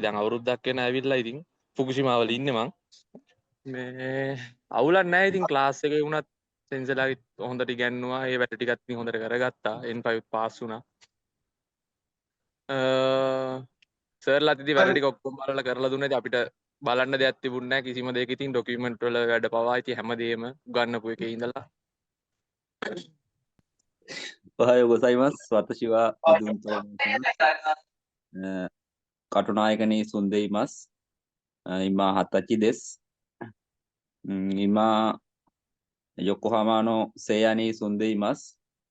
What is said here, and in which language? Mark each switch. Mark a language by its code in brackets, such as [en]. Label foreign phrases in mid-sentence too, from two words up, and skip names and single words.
[si] දැන් අවුරුද්දක් වෙන ඇවිල්ලා ඉතින් ෆුකුෂිමා වල ඉන්නේ මං. මේ අවුලක් නැහැ ඉතින් ක්ලාස් එකේ වුණත් සෙන්සර්ලාගෙත් හොඳට ඉගැන්නුවා. ඒ වැඩ ටිකත් ඉතින් හොඳට කරගත්තා. N5 පාස් වුණා. සර්ලාත් ඉතින් වැඩ ටික ඔක්කොම බලලා කරලා දුන්නා. ඉතින් අපිට බලන්න දෙයක් තිබුණේ නැහැ කිසිම දෙයක. ඉතින් ඩොකියුමන්ට් වල වැඩ පවා ඉතින් හැමදේම උගන්වපු එකේ ඉඳලා [ja] おはようございます。私はうどんと申します。カトナイガに住んでいます。今、20歳です。今、横浜の聖夜に住んでいます。